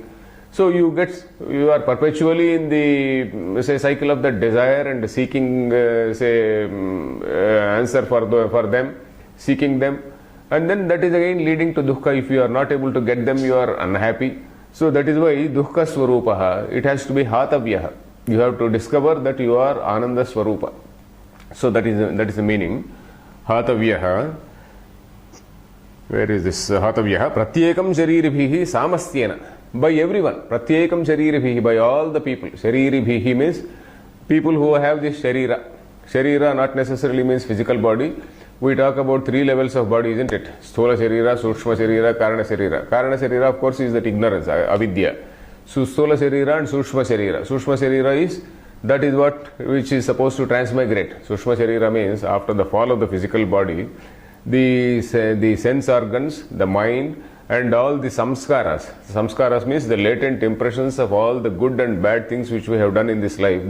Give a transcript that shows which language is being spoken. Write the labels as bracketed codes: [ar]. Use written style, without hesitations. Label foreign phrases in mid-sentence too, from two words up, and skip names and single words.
[en] So you are perpetually in the cycle of that desire and seeking answer for them, seeking them, and then that is again leading to dukkha. If you are not able to get them, you are unhappy. So that is why [sa] dukkha swarupaha, [en] it has to be hatavyaha. You have to discover that you are [sa] Ananda Swarupa. [en] So that is the meaning. Hatavyaha. Where is this hatavyaha? [sa] Pratyekam shariribhihi samasthena. [en] By everyone. [sa] Pratyekam shariribhihi, [en] by all the people. Shariribhihi means people who have this sharira. Sharira not necessarily means physical body. We talk about 3 levels of body, isn't it? [sa] Sthola sharira, Sukshma sharira, Karana sharira. Karana sharira, [en] of course, is that ignorance, avidya. So [sa] Sthola sharira [en] and [sa] Sukshma sharira. Sukshma sharira [en] is, that is which is supposed to transmigrate. [sa] Sukshma sharira [en] means after the fall of the physical body, the sense organs, the mind, and all the samskaras. Samskaras means the latent impressions of all the good and bad things which we have done in this life.